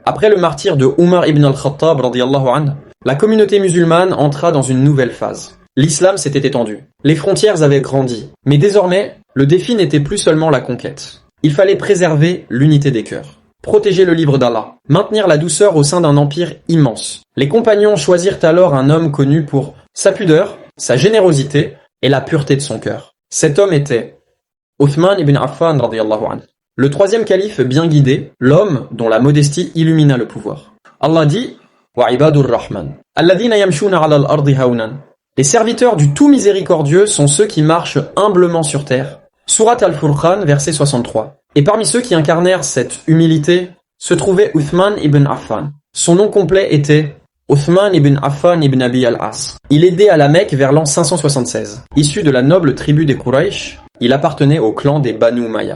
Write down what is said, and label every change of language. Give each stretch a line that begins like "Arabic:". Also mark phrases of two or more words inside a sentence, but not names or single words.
French: Après le martyre de Umar ibn al-Khattab
Arabic: رضي الله عنه,
French: la communauté musulmane entra dans une nouvelle phase. L'islam s'était étendu. Les frontières avaient grandi. Mais désormais, le défi n'était plus seulement la conquête. Il fallait préserver l'unité des cœurs. Protéger le livre d'Allah. Maintenir la douceur au sein d'un empire immense. Les compagnons choisirent alors un homme connu pour sa pudeur, sa générosité et la pureté de son cœur. Cet homme était Uthman ibn Affan
Arabic: رضي الله عنه.
French: Le troisième calife bien guidé, l'homme dont la modestie illumina le pouvoir. Allah dit
Arabic: وعباد الرحمن الذين يمشون على الأرض هونا.
French: Les serviteurs du tout miséricordieux sont ceux qui marchent humblement sur terre. Surat al-Furqan, verset 63. Et parmi ceux qui incarnèrent cette humilité se trouvait Uthman ibn Affan. Son nom complet était Uthman ibn Affan ibn Abi al-As. Il aidait à la Mecque vers l'an 576. Issu de la noble tribu des Quraysh, il appartenait au clan des Banu Umayya.